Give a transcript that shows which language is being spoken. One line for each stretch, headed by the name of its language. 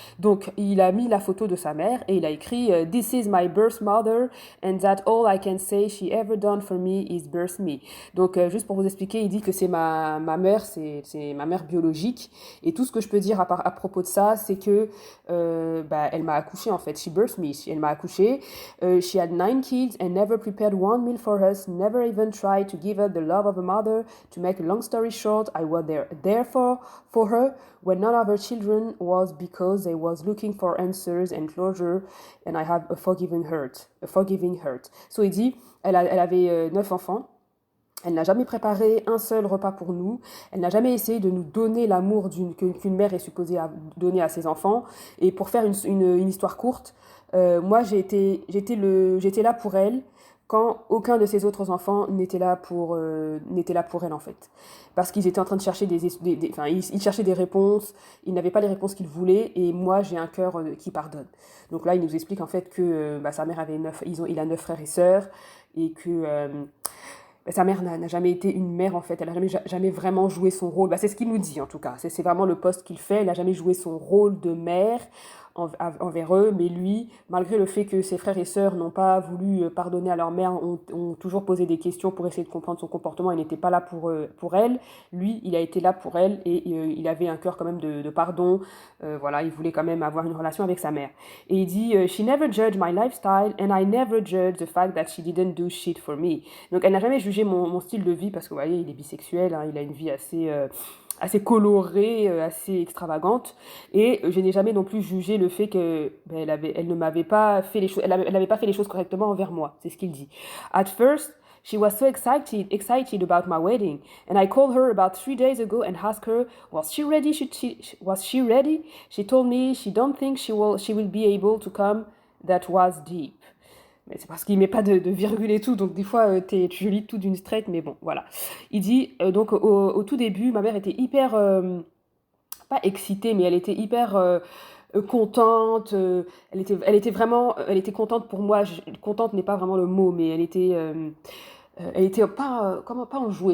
French: Donc, il a mis la photo de sa mère et il a écrit
English: This is my birth mother and that all I can say she ever done for me is birth me.
French: Donc, juste pour vous expliquer, il dit que c'est ma mère, c'est ma mère biologique et tout ce que je peux dire à propos de ça, c'est que elle m'a accouché en fait.
English: She birthed me.
French: Elle m'a accouché.
English: She had 9 kids and never prepared one meal for us. Never even tried to give her the love of a mother. To make a long story short, I was there for her when none of her children was because they was looking for answers and closure. And I have a forgiving heart.
French: So il dit, elle avait 9 enfants. Elle n'a jamais préparé un seul repas pour nous. Elle n'a jamais essayé de nous donner l'amour qu'une mère est supposée donner à ses enfants. Et pour faire une histoire courte, moi j'étais là pour elle quand aucun de ses autres enfants n'était là pour elle en fait. Parce qu'ils étaient en train de chercher ils cherchaient des réponses, ils n'avaient pas les réponses qu'ils voulaient et moi j'ai un cœur qui pardonne. Donc là il nous explique en fait que sa mère avait il a 9 frères et sœurs et que sa mère n'a jamais été une mère en fait, elle n'a jamais vraiment joué son rôle, c'est ce qu'il nous dit en tout cas, c'est vraiment le poste qu'il fait, elle n'a jamais joué son rôle de mère envers eux, mais lui, malgré le fait que ses frères et sœurs n'ont pas voulu pardonner à leur mère, ont toujours posé des questions pour essayer de comprendre son comportement et n'étaient pas là pour elle, lui, il a été là pour elle et il avait un cœur quand même de pardon, voilà, il voulait quand même avoir une relation avec sa mère. Et il dit
English: « She never judged my lifestyle and I never judged the fact that she didn't do shit for me ».
French: Donc elle n'a jamais jugé mon style de vie parce que vous voyez, il est bisexuel, hein, il a une vie assez colorée, assez extravagante. Et je n'ai jamais non plus jugé le fait que elle ne m'avait pas fait les choses, elle n'avait pas fait les choses correctement envers moi. C'est ce qu'il dit.
English: At first, she was so excited about my wedding, and I called her about 3 days ago and asked her, was she ready? Was she ready? She told me she don't think she will be able to come. That was deep.
French: Mais c'est parce qu'il met pas de virgule et tout, donc des fois je lis tout d'une straight, mais bon, voilà. Il dit, donc au tout début, ma mère était hyper, pas excitée, mais elle était hyper contente, elle était contente pour moi, contente n'est pas vraiment le mot, mais elle était pas enjouée.